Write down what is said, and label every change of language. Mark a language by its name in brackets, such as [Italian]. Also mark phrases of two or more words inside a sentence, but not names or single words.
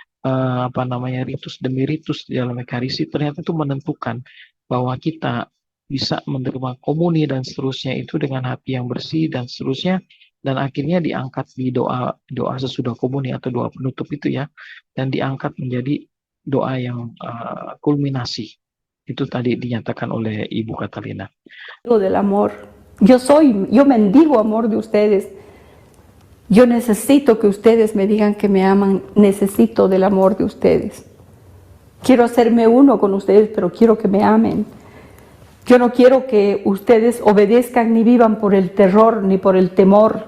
[Indonesian] ritus demi ritus di dalam ekaristi, ternyata itu menentukan bahwa kita bisa menerima komuni dan seterusnya itu dengan hati yang bersih dan seterusnya, dan akhirnya diangkat di doa sesudah komuni atau doa penutup itu ya, dan diangkat menjadi doa yang kulminasi. Itu tadi dinyatakan oleh Ibu Katalina. [Spanish] Del amor. Yo mendigo amor de ustedes. Yo necesito que ustedes me digan que me aman. Necesito del amor de ustedes. Quiero hacerme uno con ustedes, pero quiero que me amen. Yo no quiero que ustedes obedezcan ni vivan por el terror ni por el temor.